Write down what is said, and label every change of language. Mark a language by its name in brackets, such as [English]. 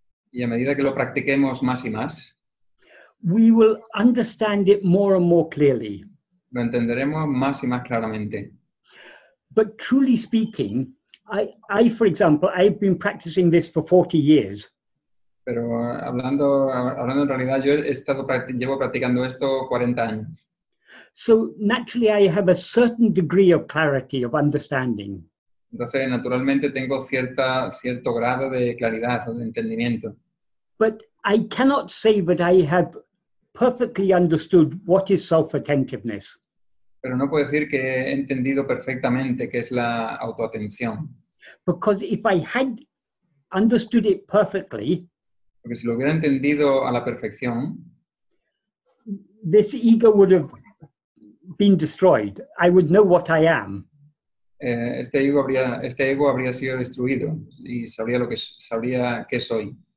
[Spanish] y a medida que lo practiquemos más y más, [English] we will understand it more and more clearly. [Spanish] Lo entenderemos más y más claramente. [English] But truly speaking, I, for example, I've been practicing this for 40 years. [Spanish] Pero hablando en realidad, yo llevo practicando esto 40 años. [English] So naturally, I have a certain degree of clarity, of understanding. [Spanish] Entonces, naturalmente, tengo cierto grado de claridad o de entendimiento. [English] But I cannot say that I have perfectly understood what is self-attentiveness. [Spanish] Pero no puedo decir que he entendido perfectamente qué es la autoatención. [English] Because if I had understood it perfectly, [Spanish] porque si lo hubiera entendido a la perfección, [English] this ego would have been destroyed. I would know what I am. [Spanish] Este ego habría sido destruido y sabría qué soy.